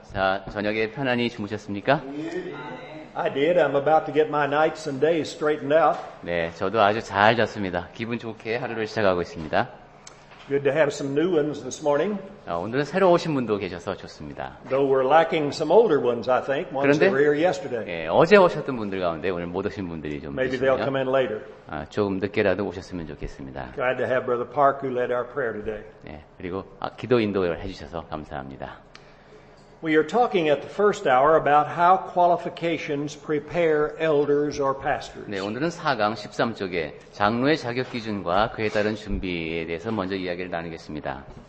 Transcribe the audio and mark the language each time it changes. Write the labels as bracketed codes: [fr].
[ko] 자, 저녁에 편안히 주무셨습니까? [en] I did. I'm about to get my nights and days straightened out. [ko] 네, 저도 아주 잘 잤습니다. 기분 좋게 하루를 시작하고 있습니다. [en] Good to have some new ones this morning. [ko] 오늘은 새로 오신 분도 계셔서 좋습니다. [en] Though we're lacking some older ones, I think. Ones that were here yesterday. [ko] 예, 어제 오셨던 분들 가운데 오늘 못 오신 분들이 좀 [en] Maybe they'll come [ko] 계시네요. [en] in later. [ko] 조금 늦게라도 오셨으면 좋겠습니다. [en] Glad to have Brother Park who led our prayer today. [ko] 네, 그리고 기도 인도를 해주셔서 감사합니다. [en] We are talking at the first hour about how qualifications prepare elders or pastors. [ko] 네, 오늘은 4강 13쪽에 장로의 자격 기준과 그에 따른 준비에 대해서 먼저 이야기를 나누겠습니다.